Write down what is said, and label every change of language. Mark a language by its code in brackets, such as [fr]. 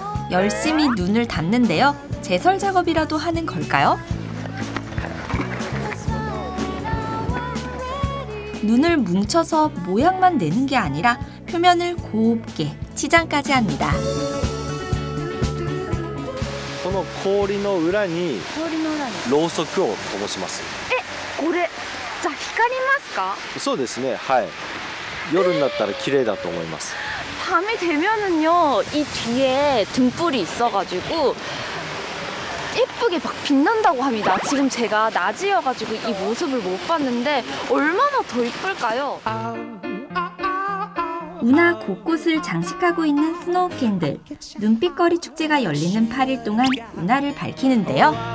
[ko] 열심히 눈을 감는데요. 제설 작업이라도 하는 걸까요? 눈을 뭉쳐서 모양만 내는 게 아니라 표면을 곱게 치장까지 합니다. [ja] この氷の裏にろうそくを灯します。これじゃあ光りますか？そうですね。はい。夜になったら綺麗だと思います。 [ko] 밤이 되면은요, 이 뒤에 등불이 있어가지고 예쁘게 막 빛난다고 합니다. 지금 제가 낮이어가지고 이 모습을 못 봤는데 얼마나 더 이쁠까요? 운하 곳곳을 장식하고 있는 스노우 캔들. 눈빛거리 축제가 열리는 8일 동안 운하를 밝히는데요.